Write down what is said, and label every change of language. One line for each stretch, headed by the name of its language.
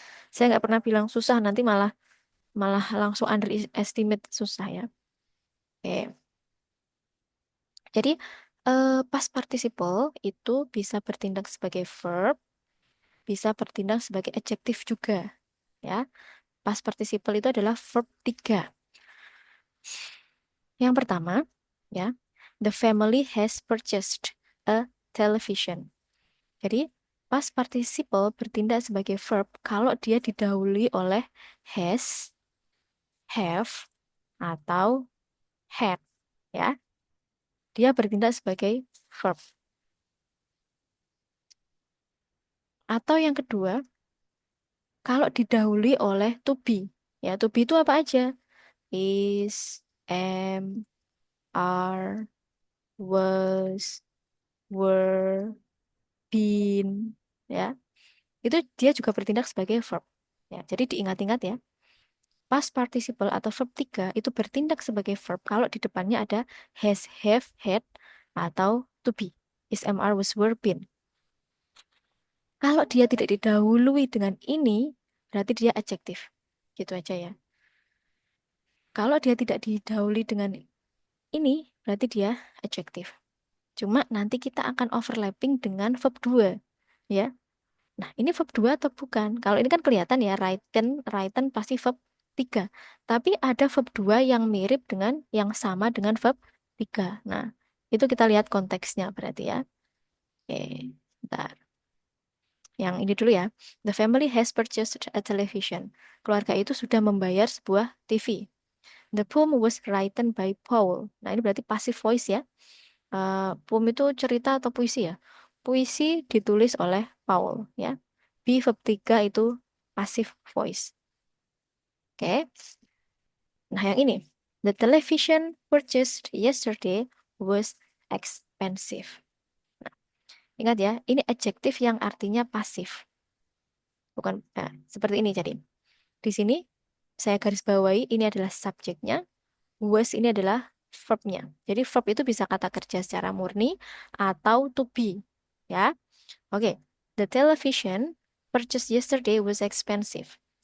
Indonesian: Saya nggak pernah bilang susah, nanti malah malah langsung underestimate susah ya. Oke, jadi past participle itu bisa bertindak sebagai verb, bisa bertindak sebagai adjektif juga ya. Past participle itu adalah verb tiga.
English: Yang pertama, ya, the family has purchased a television.
Indonesian: Jadi, past participle bertindak sebagai verb kalau dia didahului oleh has, have, atau had. Ya, dia bertindak sebagai verb. Atau yang kedua, kalau didahului oleh to be. Ya, to be itu apa aja? Is, am, are, was, were, been, ya. Itu dia juga bertindak sebagai verb. Ya, jadi diingat-ingat ya. Past participle atau verb 3 itu bertindak sebagai verb kalau di depannya ada has, have, had, atau to be. Is, am, are, was, were, been. Kalau dia tidak didahului dengan ini, berarti dia adjektif. Gitu aja ya. Kalau dia tidak didahului dengan ini, berarti dia adjektif. Cuma nanti kita akan overlapping dengan verb 2. Ya. Nah, ini verb 2 atau bukan? Kalau ini kan kelihatan ya, written pasti verb 3. Tapi ada verb 2 yang mirip dengan, yang sama dengan verb 3. Nah, itu kita lihat konteksnya berarti ya. Oke, bentar. Yang ini dulu ya.
English: The family has purchased a television.
Indonesian: Keluarga itu sudah membayar sebuah TV.
English: The poem was written by Paul.
Indonesian: Nah, ini berarti passive voice ya. Poem itu cerita atau puisi ya. Puisi ditulis oleh Paul ya. Be verb 3 itu passive voice. Oke. Nah, yang ini.
English: The television purchased yesterday was expensive.
Indonesian: Nah, ingat ya, ini adjektif yang artinya pasif. Bukan seperti ini jadi. Di sini saya garis bawahi ini adalah subjeknya, was ini adalah verbnya. Jadi verb itu bisa kata kerja secara murni atau to be. Ya. Oke.
English: The television purchased yesterday was expensive.